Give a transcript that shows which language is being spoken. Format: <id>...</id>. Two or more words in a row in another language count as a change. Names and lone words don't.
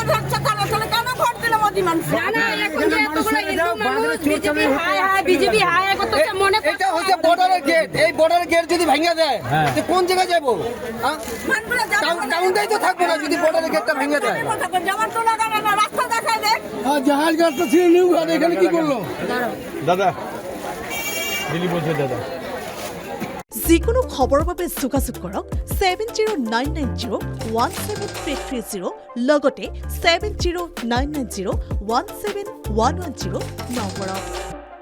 <bn>এটা হচ্ছে বর্ডারের গেট, এই বর্ডারের গেট যদি ভেঙে দেয় কোন জায়গায় যাবো? টাউনটাই তো থাকবো না যদি বর্ডারের গেটটা ভেঙে দেয়। জাহাজ গাছটা ছিল নিউ ঘাট, এখানে কি করলো দাদা? দিল্লী বলছে দাদা।</bn> <as>যিকোনো খবৰৰ বাবে যোগাযোগ কৰক 7099017330 লগতে 7099017110 নম্বৰত।</as>